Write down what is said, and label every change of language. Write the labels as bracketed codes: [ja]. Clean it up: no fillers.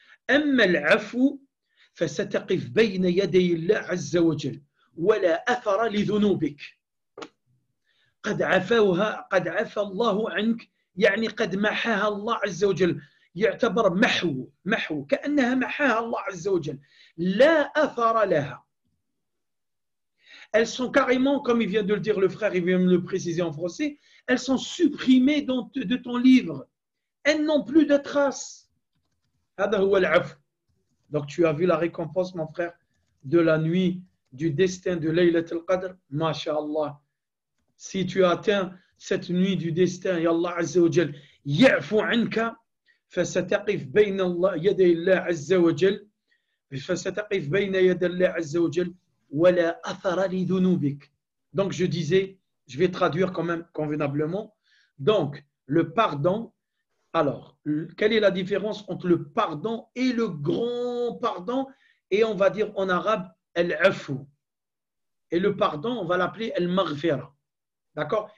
[ar] أما العفو فستقف بين يدي الله عز وجل ولا أثر لذنوبك قد عفى الله عنك يعني قد محاها الله عز وجل يعتبر محو كأنها محاها الله عز وجل لا أثر لها. [fr] Elles sont carrément, comme il vient de le dire le frère, il vient de le préciser en français, elles sont supprimées de ton livre. Elles n'ont plus de traces. [ar] هذا هو العفو. [fr] Donc tu as vu la récompense, mon frère, de la nuit du destin de Laylat al-Qadr. Masha'Allah. Si tu as atteint cette nuit du destin, et Allah Azza wa Jal [ar] يعفو عنك فستقف بين يدي الله عز وجل فستقف بين يدي الله عز وجل ولا أثر لذنوبك. [fr] Donc je disais, je vais traduire quand même convenablement. Donc le pardon. Alors, quelle est la différence entre le pardon et le grand pardon? Et on va dire en arabe al-afu. Et le pardon, on va l'appeler al-maghfira. D'accord?